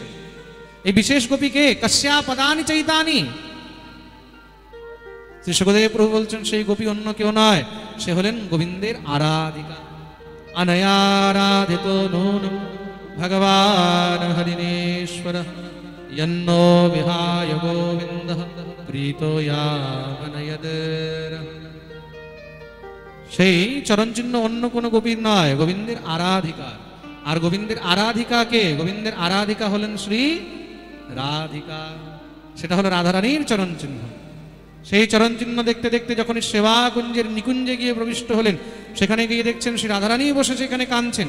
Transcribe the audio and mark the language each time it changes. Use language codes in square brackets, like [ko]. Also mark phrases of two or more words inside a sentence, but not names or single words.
[bn] এই বিশেষ গোপীকে [sa] কস্যা পদানি চৈতানি। [bn] শ্রী সুখদেব প্রভু বলছেন সেই গোপী অন্য কেউ নয়, সে হলেন গোবিন্দের আরাধিকা। [sa] অনয়ারাধিত নূনম ভগবান হরিণেশ্বরঃ यन्नो विहाय गोविन्दः प्रीतो यावनयदेरः। [bn] সেই চরণ চিহ্ন অন্য কোনো গোপীর নয়, গোবিন্দের আরাধিকা। আর গোবিন্দের আরাধিকা কে? গোবিন্দের আরাধিকা হলেন শ্রী রাধিকা, সেটা হলো রাধারানীর চরণ চিহ্ন। সেই চরণ চিহ্ন দেখতে দেখতে যখন সেবা কুঞ্জের নিকুঞ্জে গিয়ে প্রবিষ্ট হলেন, সেখানে গিয়ে দেখছেন শ্রী রাধারানী বসে সেখানে কাঁদছেন।